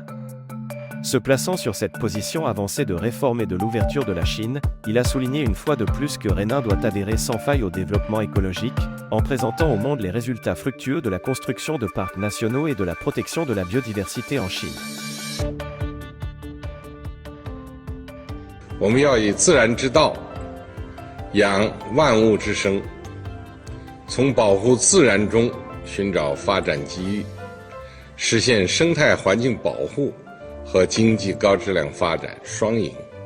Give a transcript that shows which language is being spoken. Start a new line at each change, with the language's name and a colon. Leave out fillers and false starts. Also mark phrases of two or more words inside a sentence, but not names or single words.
French: Se plaçant sur cette position avancée de réforme et de l'ouverture de la Chine, il a souligné une fois de plus que Rennes doit adhérer sans faille au développement écologique, en présentant au monde les résultats fructueux de la construction de parcs nationaux et de la protection de la biodiversité en Chine.
Chinese: 我们要以自然之道养万物之生，从保护自然中寻找发展机遇，实现生态环境保护和经济高质量发展双赢。